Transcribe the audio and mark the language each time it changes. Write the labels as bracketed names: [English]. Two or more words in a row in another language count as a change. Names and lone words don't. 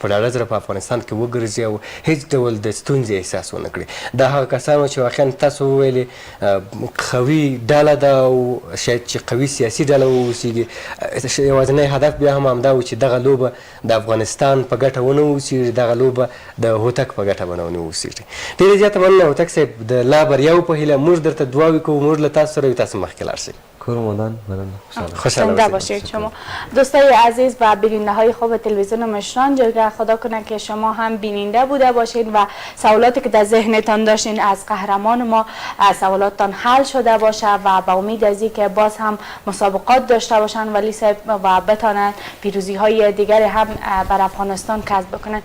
[Pashto] په ډاډه زړه په افغانستان کې وګرځي او هیڅ ډول د ستونزې احساس ونه کړي دا هغه کسان چې واقعا تاسو وویلې قوي ډله ده او شاید چې قوي سیاسي ډله واوسیږي یوازینی هدف بیا هم همدا و چې دغه لوبه د افغانستان په ګټه ونه اوسېږي دغه لوبه د هوتک په ګټه ونه اوسېږي ډېرې زیاته مننه هوتک صاحب د لا بریاو په هیله موږ درته دعاوې کوو موږ له تاسو سره یو تاسو مخکې لاړ شئ رمضان [Persian] زنده باشید شما دوستای عزیز و بیننده های خوب تلویزیون مشران جرگه خدا کنه که شما هم بیننده بوده باشین و سوالاتی که در ذهنتان داشتین از قهرمان ما سوالاتتان حل شده باشه و با امید از اینکه باز هم مسابقات داشته باشن ولی و بتانن پیروزی های دیگری هم بر افغانستان کسب بکنن.